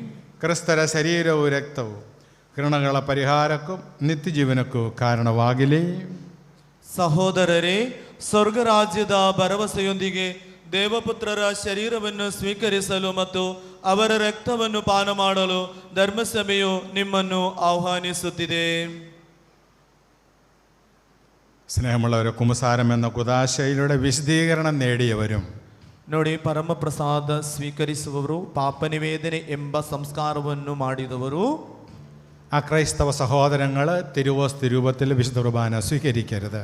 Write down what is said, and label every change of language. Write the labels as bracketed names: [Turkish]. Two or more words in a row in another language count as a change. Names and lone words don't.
[Kannada] ಕ್ರಿಸ್ತರ ಶರೀರವು ರಕ್ತವು ಋಣಗಳ ಪರಿಹಾರಕ್ಕೂ ನಿತ್ಯ ಜೀವನಕ್ಕೂ ಕಾರಣವಾಗಲಿ. ಸಹೋದರರೇ, ಸ್ವರ್ಗರಾಜ್ಯದ ಭರವಸೆಯೊಂದಿಗೆ ದೇವಪುತ್ರರ ಶರೀರವನ್ನು ಸ್ವೀಕರಿಸಲು ಮತ್ತು ಅವರ ರಕ್ತವನ್ನು ಪಾನ ಮಾಡಲು ಧರ್ಮಸಭೆಯು ನಿಮ್ಮನ್ನು ಆಹ್ವಾನಿಸುತ್ತಿದೆ. [Malayalam] സ്നേഹമുള്ളവരെ, കുമ്പസാരം എന്ന കുദാശയിലൂടെ വിശദീകരണം നേടിയവരും [Kannada] ನೋಡಿ, ಪರಮಪ್ರಸಾದ ಸ್ವೀಕರಿಸುವವರು, ಪಾಪನಿವೇದನೆ ಎಂಬ ಸಂಸ್ಕಾರವನ್ನು ಮಾಡಿದವರು, [Malayalam] അക്രൈസ്തവ സഹോദരങ്ങൾ തിരുവോസ്തി രൂപത്തിൽ വിശുദ്ധ കുർബാന സ്വീകരിക്കരുത്.